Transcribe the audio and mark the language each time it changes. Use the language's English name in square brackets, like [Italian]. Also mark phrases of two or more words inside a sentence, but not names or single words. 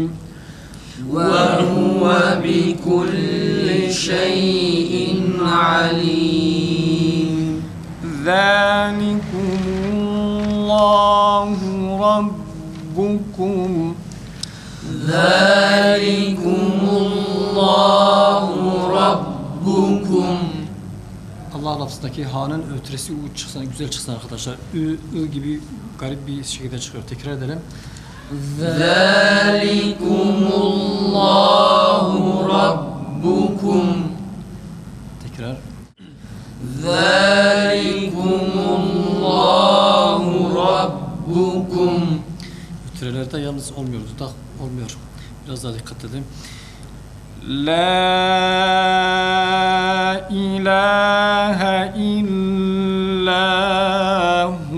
[Arabic] وَهُوَ بِكُلِّ شَيْءٍ عَلِيمٌ. ذَلِكُمُ اللَّهُ رَبُّكُمْ. ذَلِكُمُ اللَّهُ رَبُّكُمْ. [Turkish] Allah lafzındaki ha'nın ötresi u çıksın, güzel çıksın arkadaşlar. Ü gibi garip bir şekilde çıkıyor. Tekrar edelim. [Arabic] ذَلِكُمُ اللَّهُ رَبُّكُمْ. [Turkish] Tekrar. [Arabic] ذَلِكُمُ اللَّهُ رَبُّكُمْ. [Turkish] Ötürelerde yalnız olmuyor. Dudak olmuyor. Biraz daha dikkat edelim. [Arabic] لا إله إلا